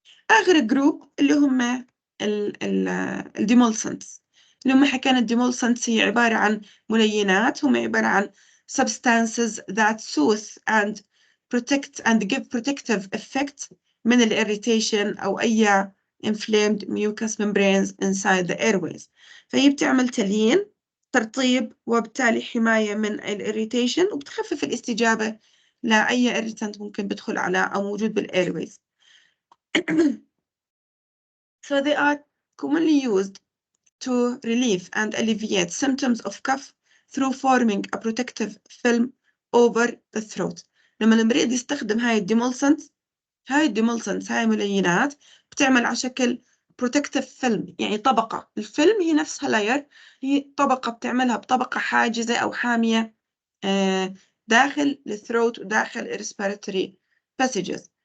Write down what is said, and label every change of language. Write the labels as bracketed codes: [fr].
[ar] آخر جروب اللي هم الديمولسنتس، اللي هم حكينا الديمولسنتس هي عبارة عن ملينات، هم عبارة عن [en] substances that soothe and protect and give protective effect [ar] من الirritation أو أي [en] inflamed mucous membranes inside the airways. [ar] فهي بتعمل تليين ترطيب وبالتالي حماية من الirritation وبتخفف الاستجابة لأي irritant ممكن بدخل على أو موجود بالairways. [en] So they are commonly used to relieve and alleviate symptoms of cough through forming a protective film over the throat. [ar] لما المريض يستخدم هاي الديمولسنتس هاي ملينات بتعمل على شكل protective film، يعني طبقة. الفيلم هي نفسها لاير، هي طبقة بتعملها بطبقة حاجزة أو حامية داخل الثروت وداخل respiratory passages.